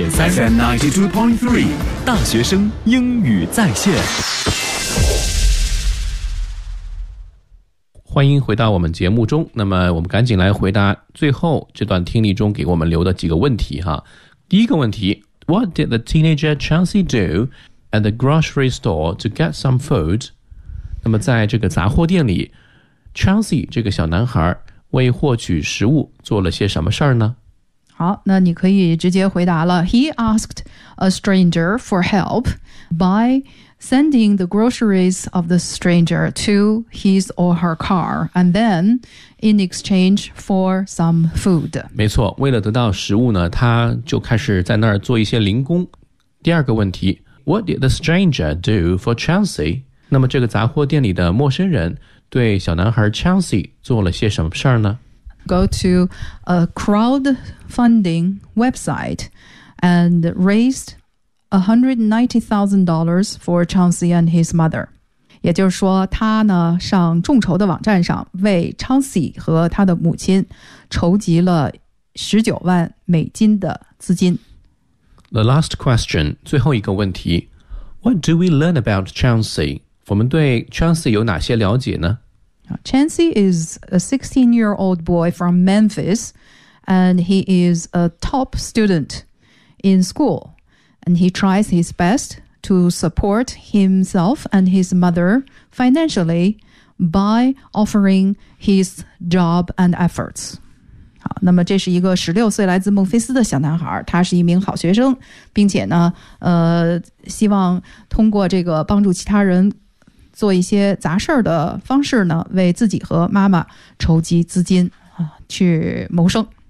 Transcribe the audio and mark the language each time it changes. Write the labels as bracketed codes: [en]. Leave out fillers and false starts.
[zh] FM 92.3 大学生英语在线。欢迎回到我们节目中。那么我们赶紧来回答最后这段听力中给我们留的几个问题哈。第一个问题 [en] ，What did the teenager Chauncey do? At the grocery store to get some food. [zh] 那么在这个杂货店里 Chauncey 这个小男孩为获取食物做了些什么事儿呢？好，那你可以直接回答了。 [en] He asked a stranger for help by sending the groceries of the stranger to his or her car and then in exchange for some food. [zh] 没错，为了得到食物呢，他就开始在那儿做一些零工。第二个问题， [en] What did the stranger do for Chauncey? [zh] 那么这个杂货店里的陌生人对小男孩 Chauncey 做了些什么事呢？ [en] Go to a crowdfunding website and raised $190,000 for Chauncey and his mother. [zh] 也就是说他呢上众筹的网站上为 Chauncey 和他的母亲筹集了19万美金的资金。 [en] The last question, [zh] 最后一个问题 [en] What do we learn about Chauncey? [zh] 我们对 Chauncey 有哪些了解呢？ [en] Chauncey is a 16-year-old boy from Memphis and he is a top student in school and he tries his best to support himself and his mother financially by offering his job and efforts. [zh] 好，那么这是一个16岁来自孟菲斯的小男孩，他是一名好学生，并且呢，希望通过这个帮助其他人做一些杂事的方式呢，为自己和妈妈筹集资金啊，去谋生。